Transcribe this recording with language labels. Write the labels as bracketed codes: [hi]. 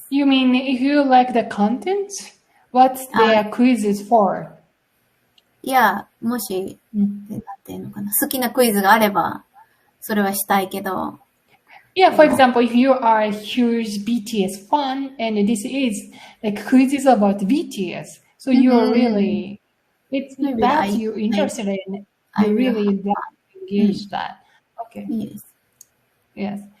[en] You mean if you like the content, what's their quizzes for? [ja] いや、もし、なんていうのかな、好きなクイズがあれば、それはしたいけど。 [en] Yeah, for example, if you are a huge BTS fan and this is like quizzes about BTS, so you're really, it's Maybe that you're interested in, you really engage that. Okay. Yes. Yes.